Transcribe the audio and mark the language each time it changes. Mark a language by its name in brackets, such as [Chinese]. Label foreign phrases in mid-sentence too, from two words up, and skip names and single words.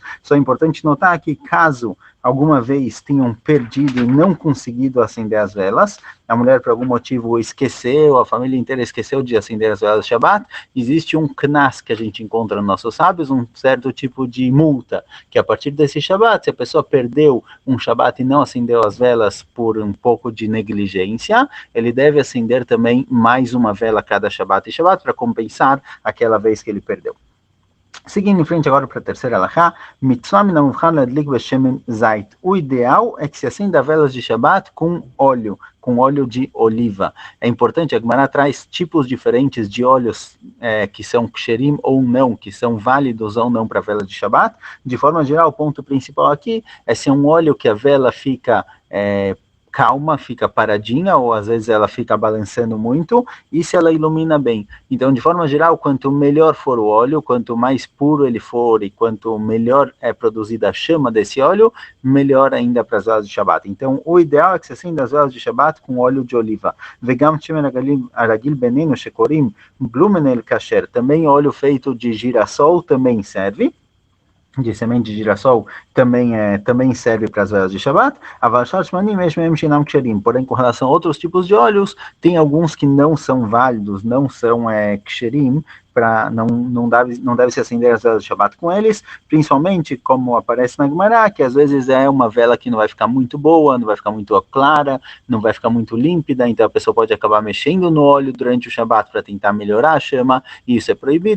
[Portuguese] Só é importante notar que caso alguma vez tenham perdido e não conseguido acender as velas, a mulher por algum motivo esqueceu, a família inteira esqueceu de acender as velas de Shabbat, existe um knas que a gente encontra nos nossos sábios, um certo tipo de multa, que a partir desse Shabbat, se a pessoa perdeu um Shabbat e não acendeu as velas por um pouco de negligência, ele deve acender também mais uma vela cada Shabbat e Shabbat para compensar aquela vez que ele perdeu. Seguindo em frente agora para a terceira alahá, [Hebrew] מצוה מן המובחר להדליק בשמן זית. [Portuguese] O ideal é que se acenda velas de Shabbat com óleo de oliva. É importante, a Gemara traz tipos diferentes de óleos que são ksherim ou não, que são válidos ou não para vela de Shabbat. De forma geral, o ponto principal aqui é se é um óleo que a vela fica calma, fica paradinha, ou às vezes ela fica balançando muito, e se ela ilumina bem. Então, de forma geral, quanto melhor for o óleo, quanto mais puro ele for, e quanto melhor é produzida a chama desse óleo, melhor ainda para as velas de Shabbat. Então, o ideal é que se acenda as velas de Shabbat com óleo de oliva. [Hebrew] וגם שמן הרגיל בינינו שקורים בלומענעל כשר. [Portuguese] Também óleo feito de girassol também serve. De semente de girassol também serve para as velas de Shabbat. Porém, com relação a outros tipos de óleos, tem alguns que não são válidos, não são ksherim, não deve se acender as velas de Shabbat com eles, principalmente como aparece na Gemara, que às vezes é uma vela que não vai ficar muito boa, não vai ficar muito clara, não vai ficar muito límpida, então a pessoa pode acabar mexendo no óleo durante o Shabbat para tentar melhorar a chama, e isso é proibido.